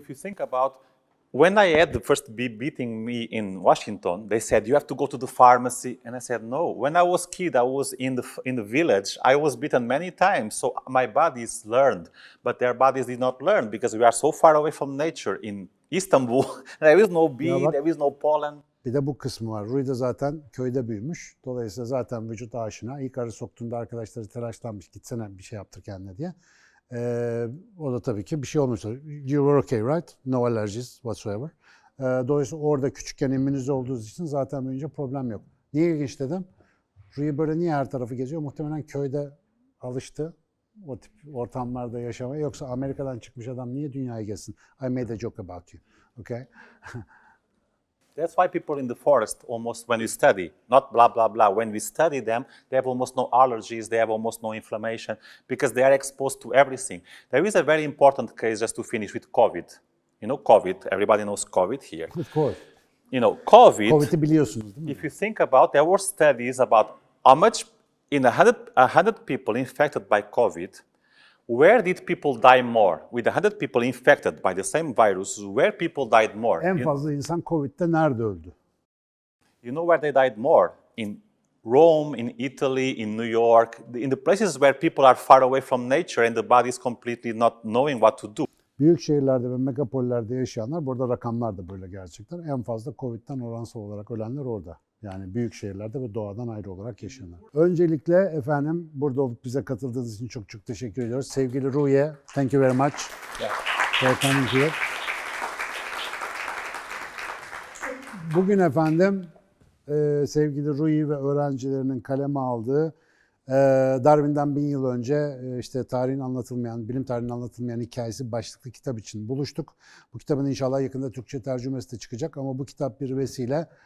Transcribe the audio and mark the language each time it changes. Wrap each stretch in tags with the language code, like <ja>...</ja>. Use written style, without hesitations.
<en>So if you think about when I had the first bee beating me in Washington, they said you have to go to the pharmacy, and I said no. When I was kid, I was in the village. I was beaten many times, so my bodies learned, but their bodies did not learn because we are so far away from nature in Istanbul. There is no bee, there is no pollen.</en> <tr>Bir de bu kısmı var. Rui de zaten köyde büyümüş. Dolayısıyla zaten vücut aşina. İlk arı soktuğunda arkadaşları telaşlanmış. Gitsene bir şey yaptır kendine diye. O da tabii ki bir şey olmuş.</tr> <en>You were okay, right? No allergies whatsoever.</en> <tr>Dolayısıyla orada küçükken immünize olduğunuz için zaten büyüyünce problem yok. Niye ilginç dedim? Rui böyle niye her tarafı geziyor? Muhtemelen köyde alıştı. O tip ortamlarda yaşamaya. Yoksa Amerika'dan çıkmış adam niye dünyayı gezsin?</tr> <en>I made a joke about you. Okay? That's why people in the forest almost, when we study, not blah, blah, blah, when we study them, they have almost no allergies, they have almost no inflammation, because they are exposed to everything. There is a very important case, just to finish, with COVID. You know COVID, everybody knows COVID here. Of course. You know, COVID,</en> <tr>COVID'i biliyorsunuz değil mi?</tr> <en>if you think about, there were studies about how much, in 100 people infected by COVID, where did people die more? With 100 people infected by the same virus, where people died more?</en> <tr>En fazla insan COVID'de nerede öldü?</tr> <en>You know where they died more? In Rome, in Italy, in New York, in the places where people are far away from nature and the body is completely not knowing what to do.</en> <tr>Büyük şehirlerde ve megapollerde yaşayanlar, burada rakamlar da böyle gerçekten, en fazla COVID'den oransal olarak ölenler orada. Yani büyük şehirlerde ve doğadan ayrı olarak yaşayanlar. Öncelikle efendim burada olup bize katıldığınız için çok çok teşekkür ediyoruz. Sevgili Rui'ye,</tr> <en>thank you very much for coming here.</en> <tr>Bugün efendim sevgili Rui ve öğrencilerinin kaleme aldığı Darwin'den 1000 yıl önce işte tarihin anlatılmayan, bilim tarihinin anlatılmayan hikayesi başlıklı kitap için buluştuk. Bu kitabın inşallah yakında Türkçe tercümesi de çıkacak ama bu kitap bir vesile.</tr>